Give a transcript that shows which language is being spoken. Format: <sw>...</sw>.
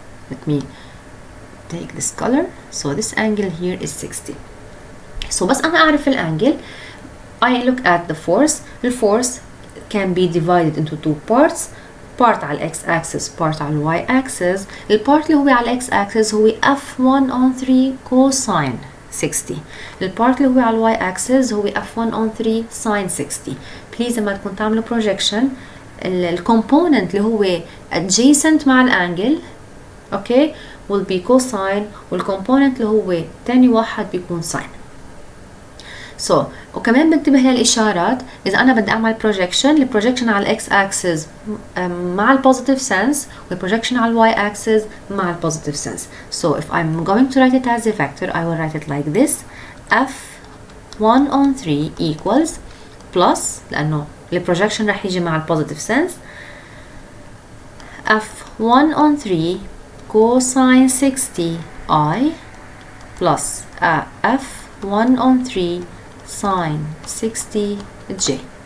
<en>Let me take this color. So this angle here is 60. So</en> <ar>بس أنا أعرف الانجل,</ar> <en>I look at the force. The force can be divided into two parts. part على ال x-axis, part على ال y-axis.</en> <ar>البارت اللي هو على ال x-axis هو F1 on 3 cosine 60. البارت اللي هو على ال y-axis هو F1 on 3 sin 60. Please لما تكون تعملوا projection, الكومبوننت اللي هو adjacent مع الانجل</ar> <en>okay will be cosine,</en> <ar>والكومبوننت اللي هو تاني واحد بيكون sin. So وكمان بنتبه للإشارات. إذا أنا بدي أعمل projection, البروجكشن على ال x axis مع ال positive sense, والبروجكشن على ال y axis مع ال positive sense.</ar> <en>So if I'm going to write it as a vector, I will write it like this: F1 on 3 equals plus,</en> <ar>لأنه البروجكشن رح يجي مع ال</ar> <en>positive sense, F1 on 3 cosine 60 I plus F1 on 3 sine 60 J.</en>